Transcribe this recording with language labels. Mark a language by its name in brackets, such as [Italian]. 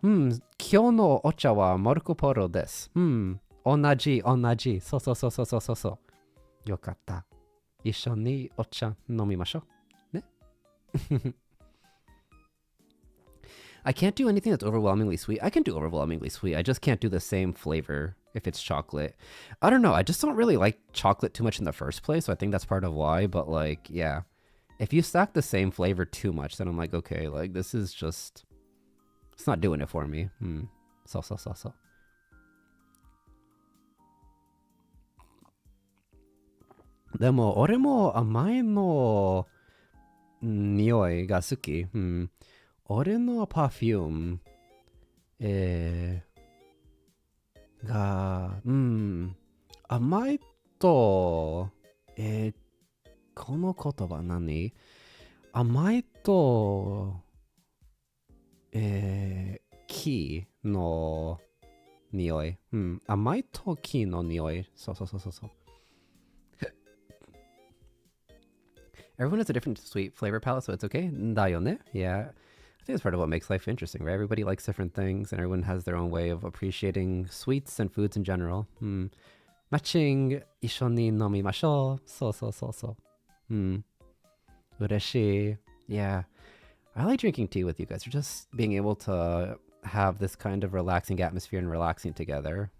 [Japanese] 今日のお茶はマルコポロです。同じ。そう。よかった。一緒にお茶飲みましょう。ね。 [English] I can't do anything that's overwhelmingly sweet. I can do overwhelmingly sweet. I just can't do the same flavor if it's chocolate. I don't know. I just don't really like chocolate too much in the first place, so I think that's part of why. But like, yeah. If you stack the same flavor too much, then I'm like, okay, like this is just, it's not doing it for me. So. [Japanese] でも、俺も甘いの匂いが好き。俺のパフューム、が、甘いと、この言葉何？甘いと、木の匂い。うん。甘い時の匂い。そうそうそうそうそう。 [English] Everyone has a different sweet flavor palette, so it's okay. [Japanese] だよね?Yeah. [English] I think that's part of what makes life interesting, right? Everybody likes different things, and everyone has their own way of appreciating sweets and foods in general. [Japanese] うん。マッチング、一緒に飲みましょう。そうそうそうそう。うん。嬉しい。Yeah. [English] I like drinking tea with you guys. Or just being able to have this kind of relaxing atmosphere and relaxing together.